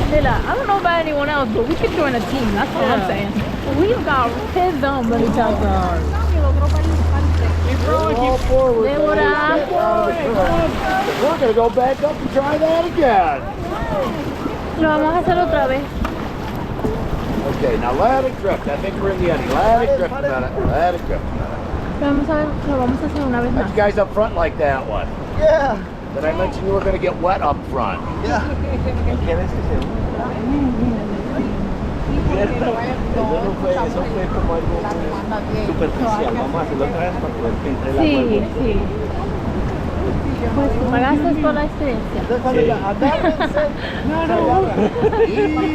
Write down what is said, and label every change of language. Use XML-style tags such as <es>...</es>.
<en>I don't know about anyone else, but we could join a team. That's all I'm saying. We've got heads on, but each other. All forward. We're going to go back up and try that again.</en> <es>Lo vamos a hacer otra vez.</es> <en>Okay, now let it drift. I think we're in the eddy. Let it drift a minute. Let it drift a minute.</en> <es>Vamos a ver, lo vamos a hacer una vez</es> <en>How'd</en> <es>más.</es> <en>you guys up front like that one? Yeah. Did I mention you were going to get wet up front? Yeah.</en> <es>¿Quieres que se Eso fue como algo superficial. Vamos a hacerlo otra vez para poder que entre el agua. Sí, sí. Pues pagaste por la experiencia.</es>